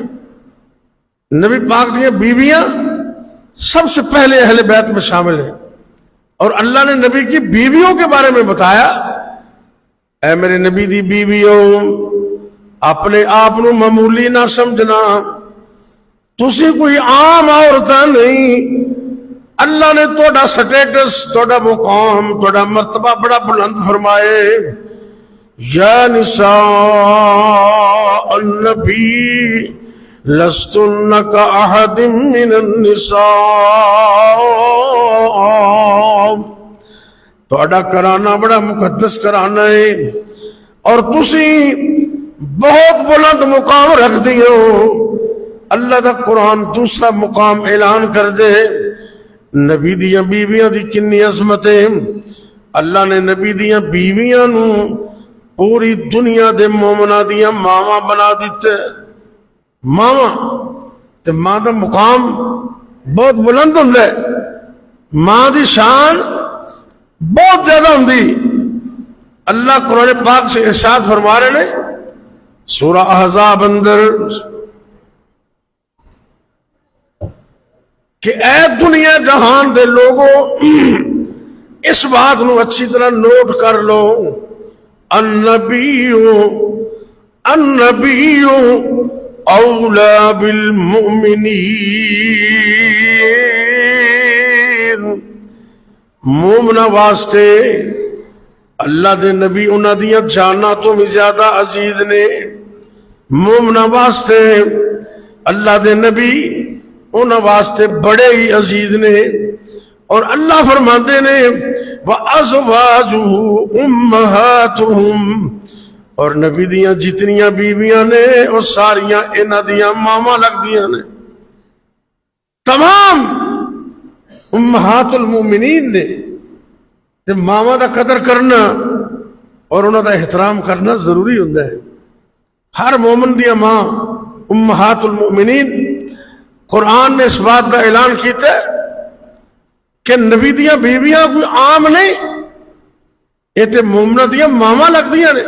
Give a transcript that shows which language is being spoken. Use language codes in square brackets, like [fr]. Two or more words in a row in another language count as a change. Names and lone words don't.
[pa] نبی پاک دیا بیویاں سب سے پہلے اہل بیت میں شامل ہیں، اور اللہ نے نبی کی بیویوں کے بارے میں بتایا اے میرے نبی دی بیویوں، اپنے آپ نو معمولی نہ سمجھنا، تسی کوئی عام عورتاں نہیں، اللہ نے توڑا سٹیٹس، توڑا مقام، توڑا مرتبہ بڑا بلند فرمائے۔ [ar] یا نساء النبی لستن كأحد من النساء، [pa] توڑا کرانا بڑا مقدس کرانا ہے، اور تسی بہت بلند مقام رکھ دیو۔ اللہ دا قرآن دوسرا مقام اعلان کر دے، نبی دیاں بیویاں دی کنی عظمت ہے۔ اللہ نے نبی دیاں بیویاں نو پوری دنیا دے مومنہ دیاں ماواں بنا دیتے۔ ماواں تے ماں دا مقام بہت بلند ہوندہ ہے، ماں دی شان بہت زیادہ ہوندی۔ اللہ قرآن پاک سے ارشاد فرما رہے نے سورہ احزاب اندر کہ اے دنیا جہان دے لوگوں، اس بات نو اچھی طرح نوٹ کر لو، [ar] النبی اولا [pa] بالمؤمنین، مومنا واسطے اللہ دے نبی انہاں دیاں جاناں تو بھی زیادہ عزیز نے، مومنا واسطے اللہ دے نبی انہاں واسطے بڑے ہی عزیز نے۔ اور اللہ فرماندے نے [ar] وَأَزْوَاجُهُ أُمَّهَاتُهُمْ، [pa] اور نبی دیاں جتنیاں بیویاں نے اور ساریاں انہاں دیاں ماما لگ دیاں نے، تمام امہات المومنین نے۔ تے ماما دا قدر کرنا اور انہاں دا احترام کرنا ضروری ہوندا ہے۔ ہر مومن دیا ماں امہات المؤمنین۔ قرآن نے اس بات کا اعلان کیتا ہے کہ نبی دیا بیویاں کوئی عام نہیں، یہ تے مومنہ دیا ماما لگ دیا نے۔